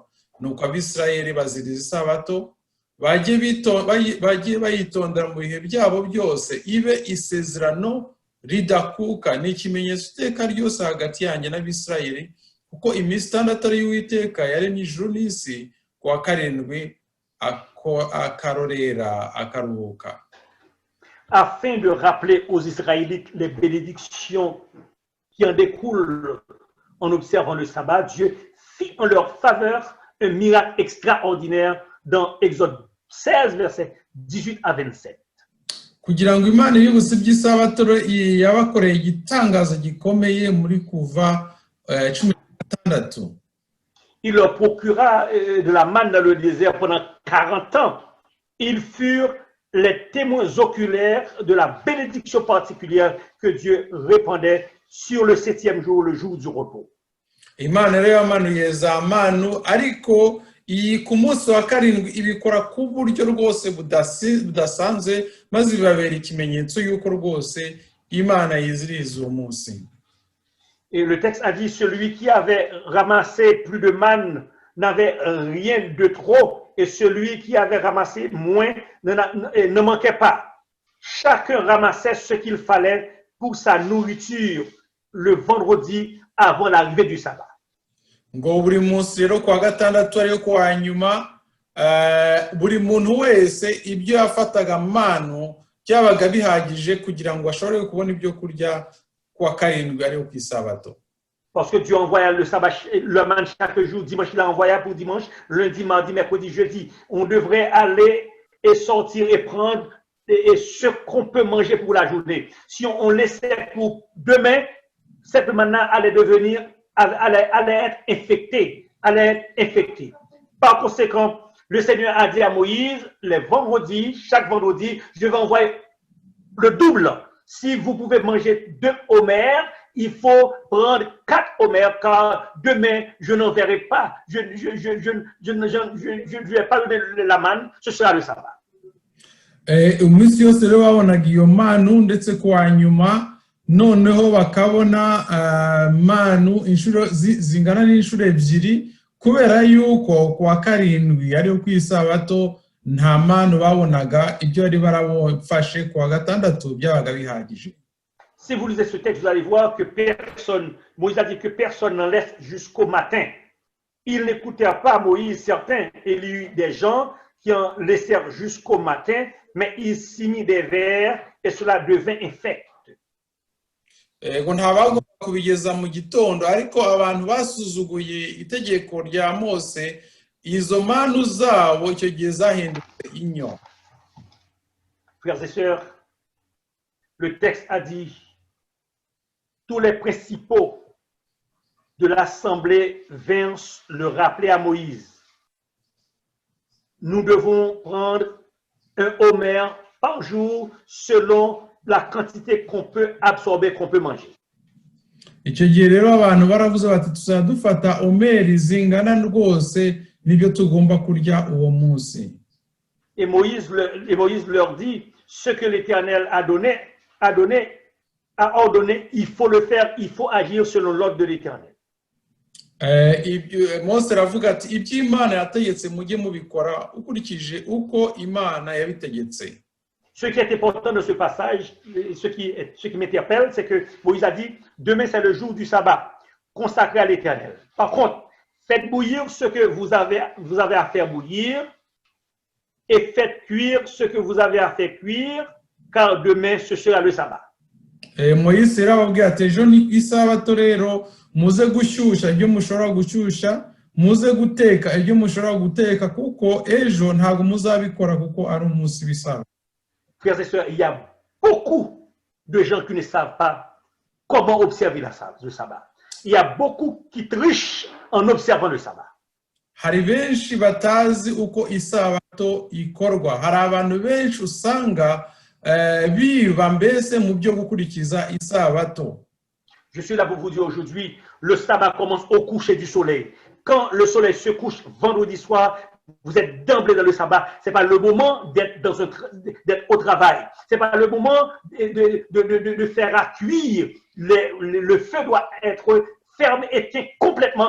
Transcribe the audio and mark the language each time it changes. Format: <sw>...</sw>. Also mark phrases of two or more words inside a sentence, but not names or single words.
<rw>Nuko Abisirayeli baziriza isabato, bagiye bayitondera mu bihe byabo byose, ibe isezerano ridakuka. Ni ikimenyetso iteka ryose hagati yanjye n'Abisirayeli, kuko iminsi itandatu ari Uwiteka yaremye ijuru n'isi, ku wa karindwi akarorera akaruhuka.</rw> <fr>Afin de rappeler aux Israélites les bénédictions qui en découlent en observant le sabbat, Dieu fit en leur faveur un miracle extraordinaire dans Exode 16, versets 18 à 27.</fr> <rw>Kugira ngo Imana yibutse iby'isabato yabakoreye igitangaza gikomeye muri Kuva 16.</rw> <fr>Il leur procura de la manne dans le désert pendant 40 ans. Ils furent les témoins oculaires de la bénédiction particulière que Dieu répandait sur le 7e jour, le jour du repos.</fr> <rw>Imana rero yamanuye za manu, ariko iyi ku munsi wa karindwi ibikora ku buryo rwose budasanzwe, maze bibabera ikimenyetso y'uko rwose Imana yiziriza uwo munsi.</rw> <fr>Et le texte a dit, celui qui avait ramassé plus de manne n'avait rien de trop, et celui qui avait ramassé moins ne manquait pas. Chacun ramassait ce qu'il fallait pour sa nourriture le vendredi avant l'arrivée du sabbat.</fr> <rw>Ngo buri munsi rero kwa gatandatu ariyo kwa nyuma, buri muntu wese ibyo yafataga manu byabaga bihagije kugira ngo ashobore kubona ibyo kurya kwa karindwi ariyo ku isabato.</rw> <fr>Parce que Dieu envoya le sabbat, le manne chaque jour. Dimanche, il a envoyé pour dimanche, lundi, mardi, mercredi, jeudi. On devrait aller et sortir et prendre ce qu'on peut manger pour la journée. Si on laissait pour demain, cette manne allait être infectée, Par conséquent, le Seigneur a dit à Moïse, les vendredis, chaque vendredi, je vais envoyer le double. Si vous pouvez manger 2 homères, il faut prendre 4 homères, car demain, je n'enverrai pas, je ne vais pas donner la manne, ce sera le sabbat.</fr> <rw>Umunsi yose rero babonaga iyo manu, ndetse kwa nyuma noneho bakabona manu inshuro zingana n'inshuro ebyiri, kubera yuko kwa karindwi ariyo ku isabato nta manu babonaga, ibyo bari barabafashe kwa gatandatu byabaga bihagije.</rw> <fr>Si vous lisez ce texte, vous allez voir que Moïse a dit que personne n'en laisse jusqu'au matin. Il n'écoutait pas Moïse, certains, il y eut des gens qui en laissèrent jusqu'au matin, mais ils s'y mit des vers et cela devint infect.</fr> <rw>Ngo ntabagomba kubigeza mu gitondo, ariko abantu basuzuguye itegeko rya Mose, izo manu zabo icyo gihe zahindutse inyo.</rw> <fr>Frères et sœurs, le texte a dit, tous les principaux de l'assemblée vinrent le rappeler à Moïse. Nous devons prendre un homère par jour selon la quantité qu'on peut absorber, qu'on peut manger.</fr> <rw>Icyo gihe rero abantu baravuze bati tuzajya dufata omeri zingana rwose n'ibyo tugomba kurya uwo munsi.</rw> <fr>Et Moïse leur dit, ce que l'Éternel a ordonné, il faut le faire, il faut agir selon l'ordre de l'Éternel.</fr> <rw>Mose aravuga ati ibyo Imana yategetse mujye mubikora ukurikije uko Imana yabitegetse.</rw> <fr>Ce qui est important de ce passage, ce qui m'interpelle, c'est que Moïse a dit, demain c'est le jour du sabbat, consacré à l'Éternel. Par contre, faites bouillir ce que vous avez à faire bouillir et faites cuire ce que vous avez à faire cuire, car demain ce sera le sabbat.</fr> <rw>Moïse arababwira ati ejo ni isabato rero muze gushyushya ibyo mushobora gushyushya, muze guteka ibyo mushobora guteka, kuko ejo ntabwo muzabikora kuko ari umunsi w'isabato.</rw> <fr>Frères et sœurs, il y a beaucoup de gens qui ne savent pas comment observer le sabbat. Il y a beaucoup qui trichent en observant le sabbat.</fr> <rw>Hari benshi batazi uko isabato ikorwa. Hari abantu benshi usanga biba mbese mu byo gukurikiza isabato.</rw> <fr>Je suis là pour vous dire aujourd'hui, le sabbat commence au coucher du soleil. Quand le soleil se couche vendredi soir, Vous êtes d'emblée dans le sabbat. Ce n'est pas le moment d'être au travail. Ce n'est pas le moment de faire à cuire. Le feu doit être ferme et éteint complètement.</fr>